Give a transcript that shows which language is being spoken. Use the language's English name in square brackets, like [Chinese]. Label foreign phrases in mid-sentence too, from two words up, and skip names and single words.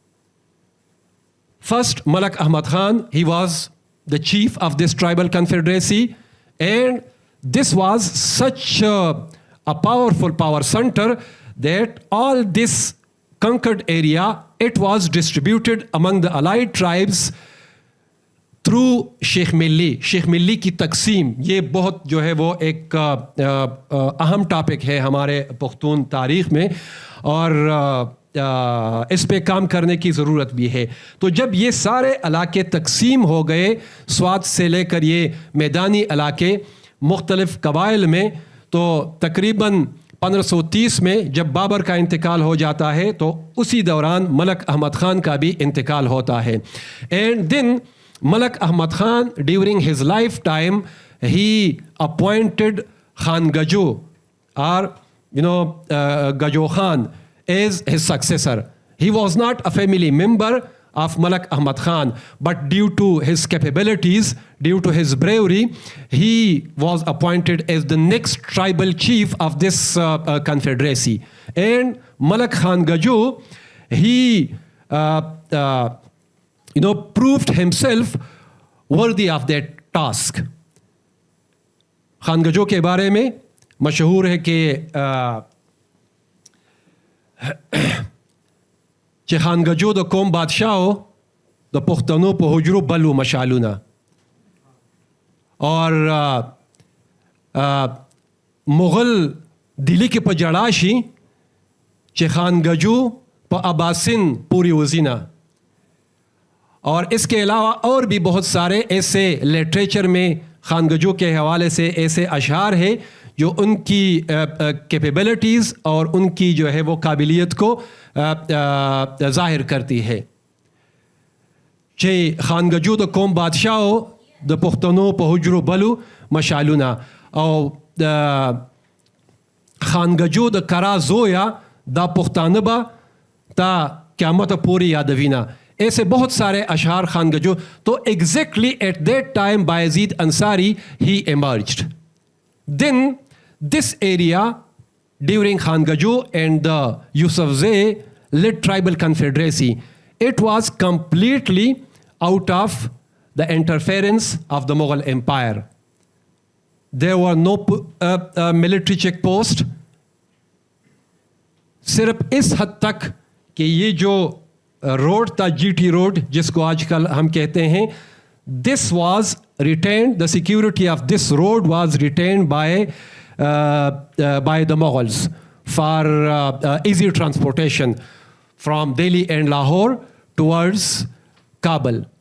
[English] First, Malak Ahmad Khan, he was the chief of this tribal confederacy, and this was such a powerful power center that all this conquered area, it was distributed among the allied tribes through Sheikh Milli. [Urdu] Sheikh Milli کی تقسیم یہ بہت جو ہے وہ ایک اہم ٹاپک ہے ہمارے پختون تاریخ میں، اور اس پہ کام کرنے کی ضرورت بھی ہے. تو جب یہ سارے علاقے تقسیم ہو گئے سوات سے لے کر یہ میدانی علاقے مختلف قبائل میں، تو تقریباً 1530 میں جب بابر کا انتقال ہو جاتا ہے تو اسی دوران ملک احمد خان کا بھی انتقال ہوتا ہے. [English] and then Malak Ahmad Khan, during his lifetime, he appointed Khan Gajo, or Gajo Khan, as his successor. He was not a family member of Malak Ahmad Khan, but due to his capabilities, due to his bravery, he was appointed as the next tribal chief of this confederacy. And Malak Khan Gajo, he proved himself worthy of that task. [Urdu] خان گجو کے بارے میں مشہور ہے کہ [Pashto] خان گجو د قوم بادشاہو د پښتنو په حجرو بلو مشالونه، اور مغل دلی کې په جړا شي چې خان گجو په اباسین پوری وزینه. [Urdu] اور اس کے علاوہ اور بھی بہت سارے ایسے لٹریچر میں خان گجو کے حوالے سے ایسے اشعار ہیں جو ان کی کیپیبلٹیز اور ان کی جو ہے وہ قابلیت کو ظاہر کرتی ہے. [Pashto] چې خان گجو د قوم بادشاہو د پښتنو په حجرو بلو مشالونه، او خان گجو د کرا زویا دا پښتانه به تا قیامت پوری یادوینه. [Urdu] ایسے بہت سارے اشعار خان گجو. [English] تو exactly at that time Bayazid Ansari he emerged. then this area during Khan Gajo and the Yousafzai led tribal confederacy, it was completely out of the interference of the Mughal Empire. There were no military check post. [Urdu] صرف اس حد تک کہ یہ جو روڈ تھا جی ٹی روڈ جس کو آج کل ہم کہتے ہیں, [English] this was retained, the security of this road was retained by the Mughals for easy transportation from Delhi and Lahore towards Kabul.